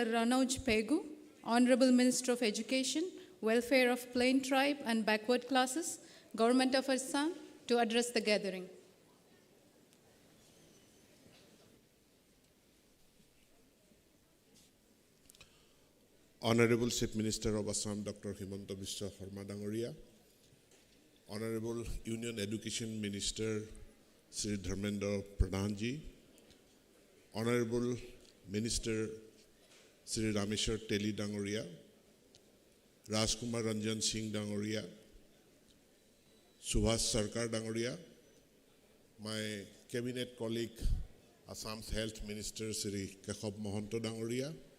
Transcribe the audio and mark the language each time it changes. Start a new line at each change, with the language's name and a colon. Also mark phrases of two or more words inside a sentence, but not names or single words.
English: Ranoj Pegu, Honorable Minister of Education, Welfare of Plain Tribe and Backward Classes, Government of Assam, to address the gathering. Honorable Chief Minister of Assam, Dr. Himanta Biswa Sarma Dangoria, Honorable Union Education Minister, Sri Dharmendra Pradhanji, Honorable Minister, Sri Rameshwar Teli Dangoria, Rajkumar Ranjan Singh Dangoria, Subhas Sarkar Dangoria, my cabinet colleague, Assam's Health Minister, Sri Kekhab Mohanto Dangoria,